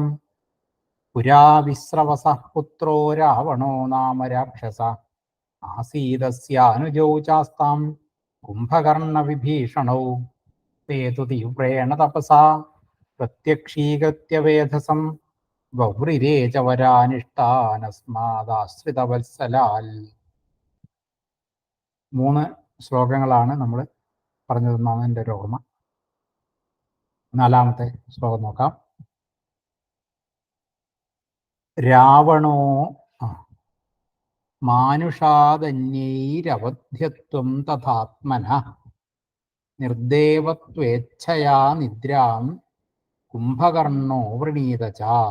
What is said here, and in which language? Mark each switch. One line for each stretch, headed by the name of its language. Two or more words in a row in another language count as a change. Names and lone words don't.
Sanskrit: पुरा विस्रवसः पुत्रो रावणो नाम राक्षस आसीदस्यानुजौ चास्तां कुम्भकर्णविभीषणौ ते तु तीव्रेण तपसा प्रत्यक्षीकृत्य वेधसं गौरिरे च वरानिष्टानस्मादाश्രിതവത്സലാൽ.
Malayalam: 3 ശ്ലോകങ്ങളാണ് നമ്മൾ പറഞ്ഞതെന്നാണ് എൻ്റെ ഒരു ഓർമ്മ. 4-ാമത്തെ ശ്ലോകം നോക്കാം.
Sanskrit: രാവണോ മാനുഷാദന്യൈരവധ്യത്വം തഥാത്മനഃ നിർദ്ദേവത്വേച്ഛയാ നിദ്രാം കുംഭകർണോ വൃണീത ച.